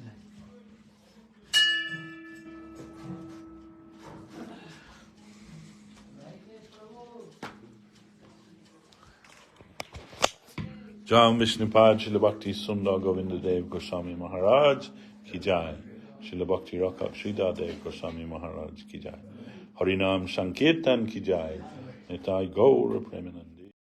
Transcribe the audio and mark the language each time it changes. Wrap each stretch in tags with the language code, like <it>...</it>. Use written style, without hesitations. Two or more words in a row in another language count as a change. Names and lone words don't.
<hi>जय विष्णुपाद श्रील भक्ति सुन्दर गोविन्द देव गोस्वामी महाराज की जय. श्रील भक्ति रक्षक श्रीधर देव गोस्वामी महाराज की जय. हरिनाम संकीर्तन की जय। निताई गौर प्रेमानंदी.</hi>